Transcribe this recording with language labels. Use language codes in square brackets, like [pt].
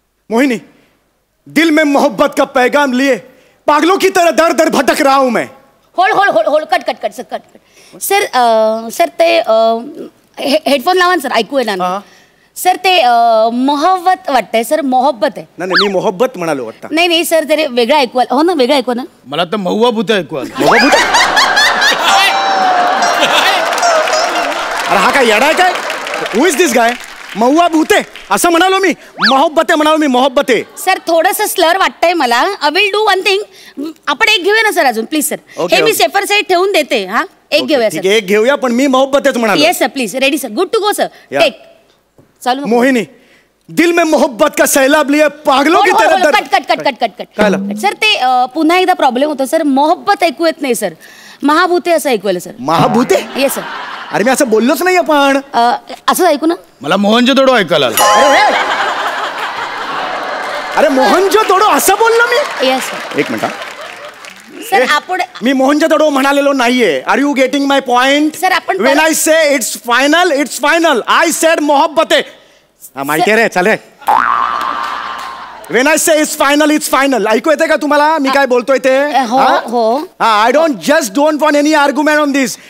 [hi] मोहिनी, दिल में मोहब्बत का पैगाम लिए पागलों की तरह दर दर भटक रहा हूं मैं. [mr] Hold cut sir. सर ते हेडफोन लावा सर, ऐकू येणार. सर ते मोहब्बत वाटतंय सर, मोहब्बत आहे. नाही मी मोहब्बत म्हणालो वाटतं. नाही सर तरी वेगळं ऐकू आलं. हो ना, वेगळं ऐकू ना. मला तर महुआ भूत ऐकू आलं. मोहब्बत. अरे हा काय येडा आहे काय? [en] Who is this guy? [mr] महुआ भूते असं म्हणालो मी, मोहब्बते म्हणालो मी, मोहब्बते. सर थोडंसं स्लर वाटतंय मला. [en] I will do one thing. [mr] आपण एक घेऊया ना सर अजून प्लीज सर. [en] Okay, [mr] हे मी [en] okay. [mr] सेफर साईड ठेवून देते. हा एक घेऊया ठीक सर. आहे, एक घेऊया, पण मी मोहब्बतेच म्हणालो. [en] Yes sir please. Ready sir. Good to go sir. Yeah. [mr] Take. चालू नको. [hi] मोहिनी, दिल में मोहब्बत का सैलाब लिए पागलों की तरह दर. [en] cut cut cut cut cut cut [mr] काय [en] Cut. [mr] सर ते पुन्हा एकदा प्रॉब्लेम होतो सर. मोहब्बत ऐकू येत नाही सर. महाभूते असं ऐकू आलं सर. महाभूते? [en] Yes sir. [mr] अरे मी असं बोललोच नाही आपण. असं ऐकू ना. मला मोहनजोदडो ऐकायला आलं. अरे मोहनजोदडो असं बोललो मी. [en] Yes sir. [mr] एक मिनिट. सर आपण मी मोहनजोदडो म्हणालेलो नाहीये. [en] Are you getting my point? [mr] Sir आपण [en] When I say it's final, it's final. I said Mohabbatein. [mr] माहिती आहे रे, चाले. [en] When I say it's final, it's final. [mr] ऐकू येते का तुम्हाला मी काय बोलतोय ते? हो हो. [en] I don't want any argument on this.